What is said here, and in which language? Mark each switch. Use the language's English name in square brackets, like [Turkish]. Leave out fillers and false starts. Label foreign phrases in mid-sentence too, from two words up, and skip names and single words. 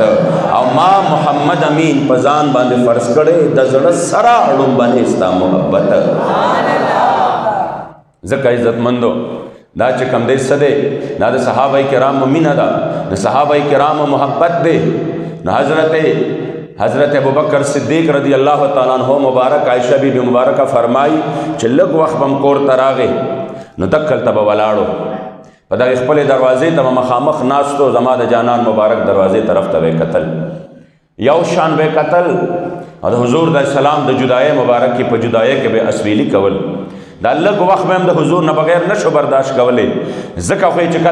[Pashto] او ما محمد امین په ځان باندې فرض کړی د زړه سره اړومبنې ستا محبت. ځکه عزتمندو دا چې کوم دی څه دی، دا د صحابه کرامو مینه ده، د صحابه کرامو محبت دی. نو حضرت حضرت ابوبکر صدیق [Arabic] رضی اللہ تعالیٰ عنہ [Pashto] مبارک عائشہ بی بی مبارکہ فرمائی چې لږ وخت بم کور ته راغې نو دکلته به ولاړو په دغې خپلې دروازې ته به مخامخ ناستو زما د جانان مبارک دروازې طرف ته به کتل یو شان به کتل او د حضور د سلام د جدای مبارک کې په جدای کې به اسویلی کول دا لږ وخت به هم د حضور نه بغیر نشو برداشت کولی ځکه خو چې